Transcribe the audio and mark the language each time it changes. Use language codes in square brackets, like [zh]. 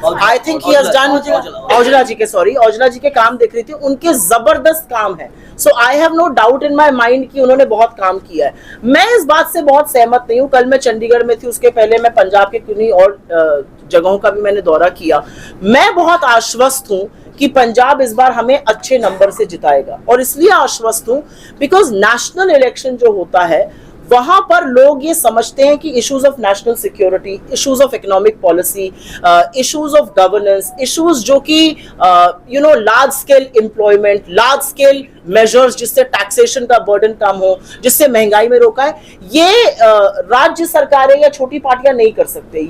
[en] I think he has done [hi] Aujla जी के काम देख रही थी। उनके जबरदस्त काम है। [en] So I have no doubt in my mind [hi] कि उन्होंने बहुत काम किया है। मैं इस बात से बहुत सहमत नहीं हूँ। कल मैं चंडीगढ़ में थी, उसके पहले मैं पंजाब के किन्हीं और जगहों का भी मैंने दौरा किया। मैं बहुत आश्वस्त हूँ कि पंजाब इस बार हमें अच्छे नंबर से जिताएगा, और इसलिए आश्वस्त हूँ बिकॉज नेशनल इलेक्शन जो होता है वहां पर लोग ये समझते हैं कि issues of national security, issues of economic policy, issues of governance, issues जो कि large scale employment, large scale measures जिससे टैक्सेशन का बर्डन कम हो, जिससे महंगाई में रोका है, ये राज्य सरकारें या छोटी पार्टियां नहीं कर सकते।